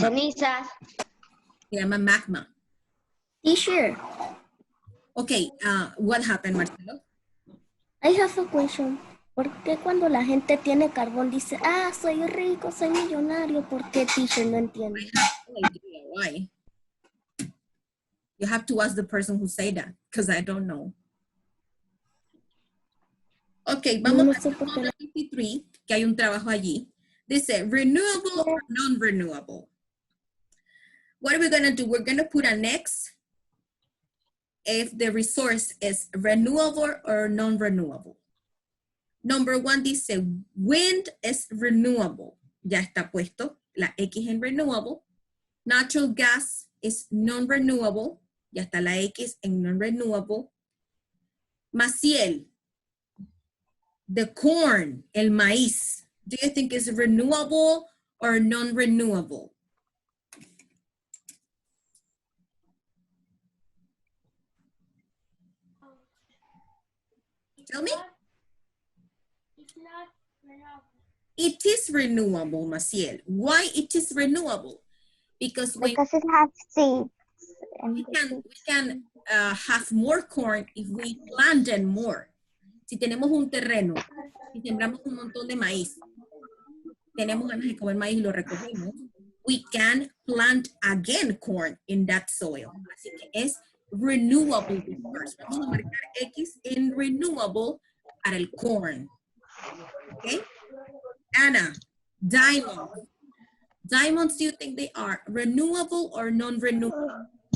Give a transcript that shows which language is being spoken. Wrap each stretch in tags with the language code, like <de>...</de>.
<es>Cenizas. se llama magma.</es> <en>Teacher, Okay, what happened, Marcelo? I have a question.</en> <es>¿Por qué cuando la gente tiene carbón dice, ah, soy rico, soy millonario? ¿Por qué, teacher? No entiendo.</es> <en>I have no idea why. You have to ask the person who said that, because I don't know. Okay,</en> <es>vamos a Módulo 53, que hay un trabajo allí. Dice,</es> <en>renewable or non-renewable. What are we going to do? We're going to put an X if the resource is renewable or non-renewable. Number 1</en> <es>dice,</es> <en>wind is renewable.</en> <es>Ya está puesto la X en renewable.</es> <en>Natural gas is non-renewable.</en> <es>Ya está la X en non-renewable.</es> <en>Maciel, the corn,</en> <es>el maíz,</es> <en>do you think is renewable or non-renewable? Tell me. It's not renewable. It is renewable, Maciel. Why it is renewable? Because when Because it has seeds. we can have more corn if we plant them more.</en> <es>Si tenemos un terreno y sembramos un montón de maíz, tenemos ganas de comer maíz y lo recogemos,</es> <en>we can plant again corn in that soil.</en> <es>Así que es</es> <en>renewable resource.</en> <es>Vamos a marcar X en renewable para el corn. Okay?</es> <en>Anna, diamonds. Diamonds, do you think they are renewable or non-renewable?</en>